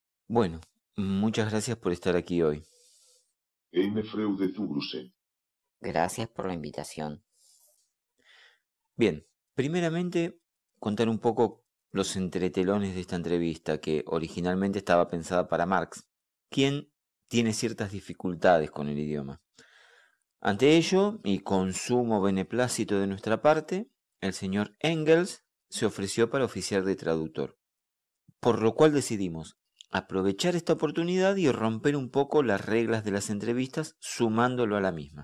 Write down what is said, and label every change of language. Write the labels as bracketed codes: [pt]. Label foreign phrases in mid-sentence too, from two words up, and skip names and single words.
[es] Bueno, muchas gracias por estar aquí hoy. [de] Eine Freude zugrüßen. [es] Gracias por la invitación. Bien, primeramente contar un poco los entretelones de esta entrevista que originalmente estaba pensada para Marx, quien tiene ciertas dificultades con el idioma. Ante ello, y con sumo beneplácito de nuestra parte, el señor Engels se ofreció para oficiar de traductor, por lo cual decidimos aprovechar esta oportunidad y romper un poco las reglas de las entrevistas sumándolo a la misma.